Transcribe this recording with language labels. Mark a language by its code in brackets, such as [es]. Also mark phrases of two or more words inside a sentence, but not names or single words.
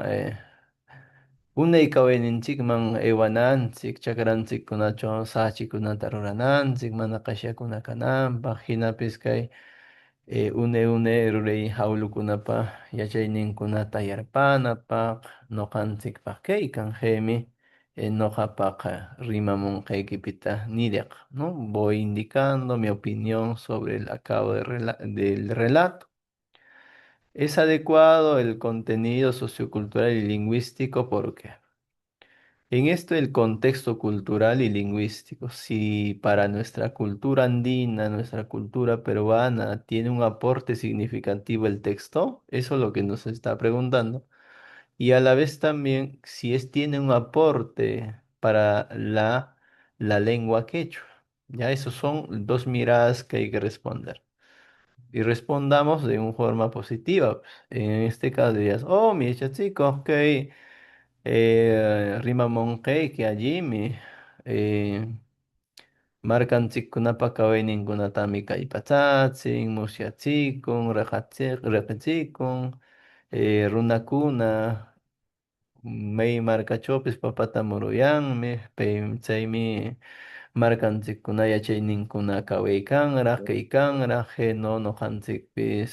[qu] unay kawayninchikman aywananchik chakranchikkunachaw sachikunata rurananchik mana qishyakuna kananpaq hinapis kay une ruray hawlukunapa yachayninkunata yarpanapaq ñuqanchikpaq kaykan haymi ñuqapaqa rimamunqaykipita niraq, [es] ¿no? Voy indicando mi opinión sobre el acabo del relato. Es adecuado el contenido sociocultural y lingüístico porque en esto el contexto cultural y lingüístico, si para nuestra cultura andina, nuestra cultura peruana, tiene un aporte significativo el texto, eso es lo que nos está preguntando. Y a la vez también si tiene un aporte para la lengua quechua. Ya, esos son dos miradas que hay que responder. Y respondamos de una forma positiva. En este caso dirías, mi chico, [qu] ok, rimamonqayki allimi, markanchikkunapa kawayninkunatami kallpachachin, musyachikun, reqachikun, runakuna may markachopis papata muruyanmi, chaymi markanchikkuna yachayninkuna kawaykanraq, kaykanraq, no noqanchikpis